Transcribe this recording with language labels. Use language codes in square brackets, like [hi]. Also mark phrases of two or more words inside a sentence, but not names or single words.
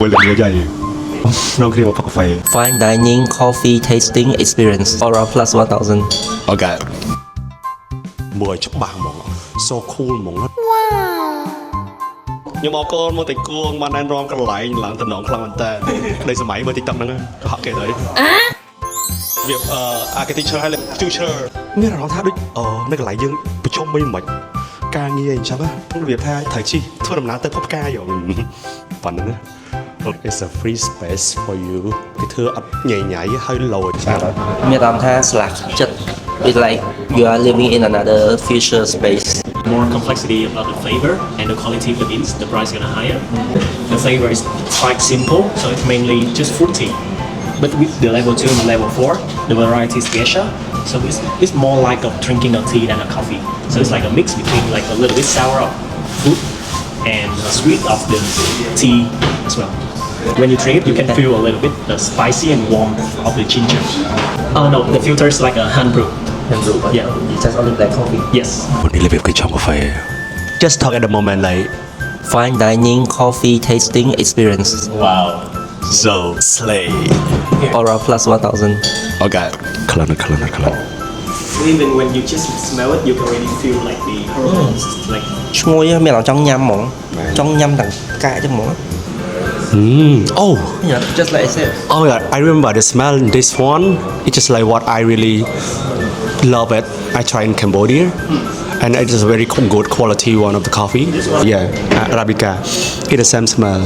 [en] Fine dining coffee tasting experience Aura Plus 1000 [km] Ok មើលច្បាស់ហ្មង [en] so cool [km] ហ្មងខ្ញុំអរគុណមកតែគួងបានណែនាំកន្លែងឡើងតំណងខ្លាំងមែនតើនៃសម័យមើល TikTok ហ្នឹងក៏ហក់គេទៅវា architecture ហើយ future មានអារម្មណ៍ថាដូចនៅកន្លែងយើងប្រជុំមិនមិនការងារអញ្ចឹងរបៀបថាត្រូវជិះធ្វើដំណើរទៅភពផ្កាយប៉ុណ្ណឹង [en] It's a free space for you [km] គេធ្វើអត់ញ៉ៃញ៉ៃហើយលយចា មានអារម្មណ៍ថាស្លាកចិត្ត [en] It's like you are living in another future space more complexity about the flavor and the quality of the beans, the price is gonna higher. The flavor is quite simple, so it's mainly just fruity. But with the level 2 and level 4, the variety is geisha, so it's more like of drinking a tea than a coffee. So it's like a mix between like a little bit sour of fruit and sweet of the tea as well. When you drink it, you can feel a little bit the spicy and warm of the ginger. Oh no, the filter is like a hand brew. Yeah. It's just only black coffee Yes. [km] នេះរបៀបគេចំកាហ្វេ [en] Just talk at the moment like Fine dining coffee tasting experience Wow. so slay Aura Plus 1000 [km] Okay ខ្លាំង [en] Even when you just smell it, you can really feel like the herbs, like [km] ឈ្ងុយមានអារម្មណ៍ចង់ញ៉ាំហ្មងចង់ញ៉ាំទាំងកាកចឹងហ្មង [en] Oh Yeah just like I said Oh my god I remember the smell in this one it's just like what I really love it I tried in Cambodia and it is a very good quality one of the coffee yeah Arabica it's the same smell